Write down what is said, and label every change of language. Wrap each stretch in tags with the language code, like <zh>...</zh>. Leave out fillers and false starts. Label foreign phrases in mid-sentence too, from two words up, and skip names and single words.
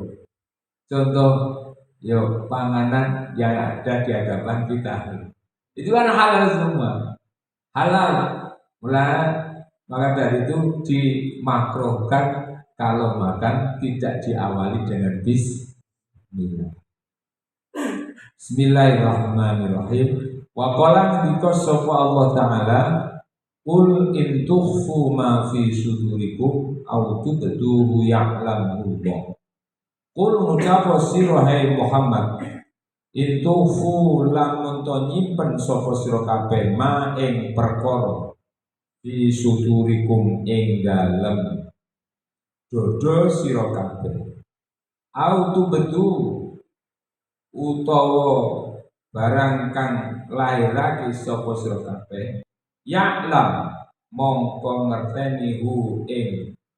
<id>Contoh, panganan yang ada di hadapan kita itu kan halal semua, halal. Maka dari itu dimakrohkan kalau makan tidak diawali dengan bismillah.</id> <ar>Bismillahirrahmanirrahim. وقال</ar> <jv>ngendika sapa Allah taala,</jv> <ar>قل إن تخفوا ما في صدوركم أو تبدوه يعلم الله.</ar> <jv>Qul ngucap sira hai Muhammad,</jv> <ar>إن تخفوا</ar> <jv>lamun to nyimpen sapa sira kabeh ma ing perkara</jv> <ar>في صدوركم</ar> <jv>ing dalem dodo sira kabeh,</jv> <ar>أو تبدوا</ar> <jv>utawa barang kang lahirake sapa sira kabeh, ya'lam mongko ngerteni hu ing</jv>